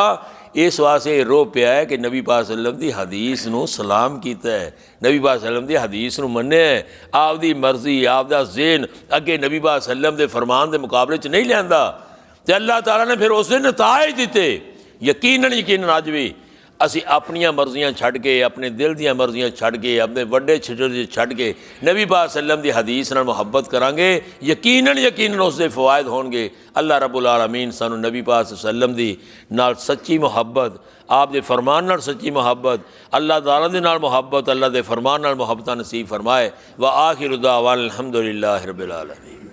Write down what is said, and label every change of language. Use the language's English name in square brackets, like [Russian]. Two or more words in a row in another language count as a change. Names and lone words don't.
[Punjabi] اس واسطے رعب پیا اے کہ نبی پاک سلم کی حدیث نوں سلام کیتا اے، نبی پاک سلم کی حدیث نوں منیا اے، آپدی مرضی آپدا ذہن اگے نبی پاک سلم کے فرمان کے مقابلے چ نہیں لیاندا. تے اللہ تعالیٰ نے فیر اسنے نتائج دتے۔ یقیناً اج بھی اسی اپنیاں مرضیاں چھڈ کے، اپنے دل دیاں مرضیاں چھڈ کے، اپنے وڈے چھٹے چھڈ کے نبی پاک سلم کی حدیث نال محبت کراں گے، یقیناً اسکے فوائد ہون گے. اللہ رب العالمین سانوں نبی پاک سلم دی نال سچی محبت، آپ دے فرمان نال سچی محبت، اللہ تعالیٰ دے نال محبت، اللہ دے فرمان نال محبت نصیب فرمائے. [Arabic] وآخر دعوانا الحمد لله رب العالمين.